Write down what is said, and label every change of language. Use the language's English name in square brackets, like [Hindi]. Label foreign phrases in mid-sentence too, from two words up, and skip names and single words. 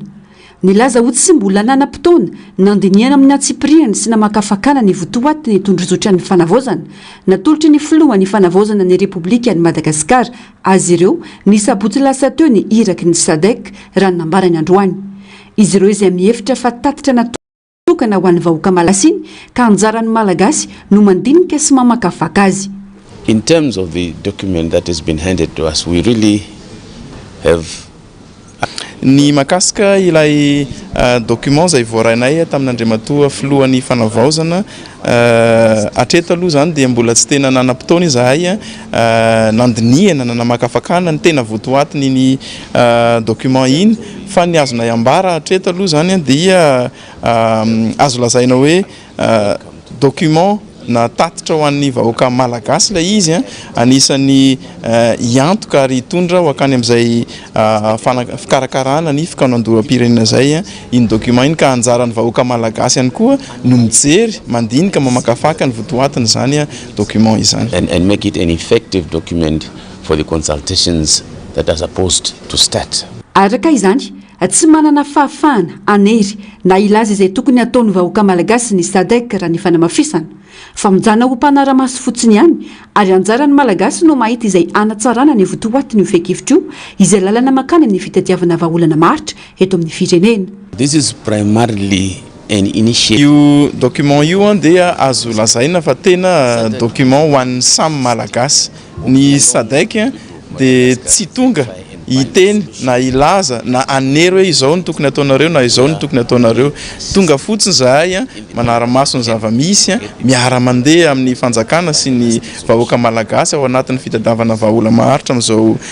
[Malagasy] Nilaza ho tsy mbola nanam-potoana nandiniana amin'ny antsipiriany sy namakafakana ny votoaty ny tondrozotra ny fanavozana natolotry ny filohan'ny fanavozana ny Repoblika ny Madagasikara azy ireo ny sabotsy lasa teo ny iraky ny SADC raha nambarany androany. Izy ireo izay mihevitra fa tatitra tokana ho an'ny vahoaka malasiny ka anjaran'ny malagasy no mandinika sy mamakafaka azy. [English] In terms of the document that has been handed to us, we really have [Malagasy] ny makasika ilay document zay voarainay tamin'Andriamatoa filohan'ny fanavaozana atreto aloha zany dia mbola tsy tena nanam-potoana izahay nandiniana namakafakana ny tena votoatiny ny document iny fa ny azonay ambara atreto aloha zany dia azo lazaina hoe document na tatitra ho an'ny vahoaka malagasy ilay izy anisan'ny iantoka ary hitondra ho akany amin'izay fikarakarana ny fikanondoram-pirenena zay iny document iny ka anjaran'ny vahoaka malagasy ihany koa no mijery mandinika mamakafaka ny votoatiny zany document izany [English] and make it an effective document for the consultations that are supposed to start. [Malagasy] Araka izany tsy manana fahafahana anery na ilaza izay tokony ataon'ny vahoaka malagasy ny SADC raha ny fanamafisana fa mijana ho mpanara-maso fotsiny ihany ary anjaran'ny malagasy no mahita izay anatsarana ny votoatiny fenkevitra io izay lalana makany amin'ny fitadiavana vahaolana maritra eto amin'ny firenena. [English] This is primarily an initiative. [Malagasy] Io document io dia azo lazaina fa tena document ho an'ny samy malagasy. Ny SADC dia tsy tonga iteny na ilaza na anery hoe izao ny tokony ataonareo na izao ny tokony ataonareo tonga fotsiny zahay manara-maso ny zava-misy miara-mandeha amin'ny fanjakana sy ny vahoaka malagasy ao anatin'ny fitadiavana vahaolana maharitra amin'izao